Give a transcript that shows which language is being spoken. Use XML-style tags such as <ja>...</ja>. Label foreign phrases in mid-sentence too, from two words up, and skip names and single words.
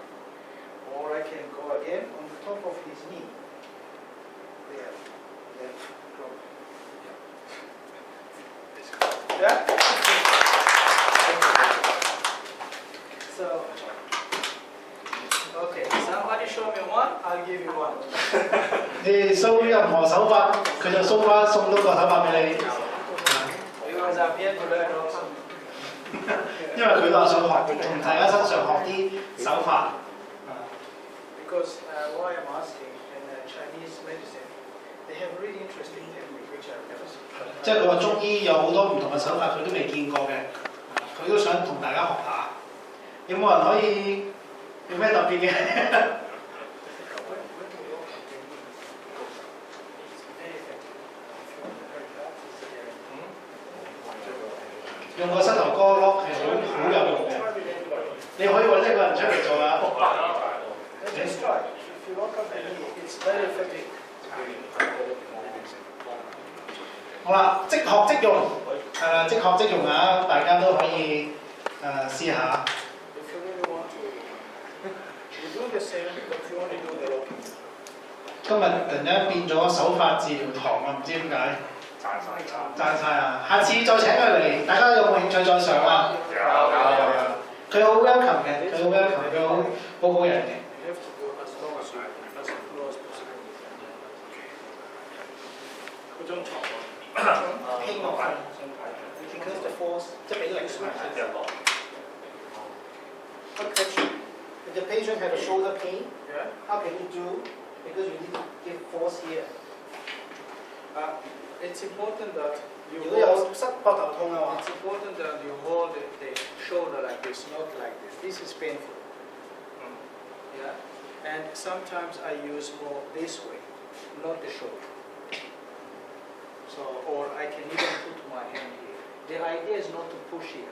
<en>Or I can go again on the top of his knee. There. Then drop. Yeah? So, okay, somebody show me one, I'll give you one.</en> <yue>你搜任何手法，佢就送多個手法俾你。</yue> <en>Because I'm here to learn also.</en> <yue>因為佢都係想學，從大家身上學啲手法。</yue> <en>Because why I'm asking, in Chinese medicine, they have really interesting technique which I've never seen.</en> <yue>即係佢話中醫有好多唔同嘅手法，佢都未見過嘅，佢都想同大家學下。有冇人可以有咩特別嘅？用個膝頭哥碌係好有用嘅。你可以揾一個人出嚟做啊！</yue> <en>Let's try. If you look up the knee, it's very effective.</en> <yue>好啦，即學即用，係啦，即學即用啊！大家都可以試下。</yue> <en>If you really want to, you do the same, but you only do the locking.</en> <yue>今日突然間變咗手法治療堂啊，唔知點解。讚晒啊！下次再請佢嚟，大家有冇興趣再上啊？有。佢好 welcome 嘅，佢好 welcome，佢好好人嘅。嗰張床希望快。</yue> <en>Because the force</en> <yue>即係俾力。</yue> <en>If the patient have a shoulder pain, how can you do? Because you need to give force here. It's important that you</en> <yue>如果有膝膊頭痛嘅話</yue> <en>it's important that you hold the shoulder like this, not like this. This is painful. Yeah. And sometimes I use more this way, not the shoulder. So, or I can even put my hand here. The idea is not to push here.</en>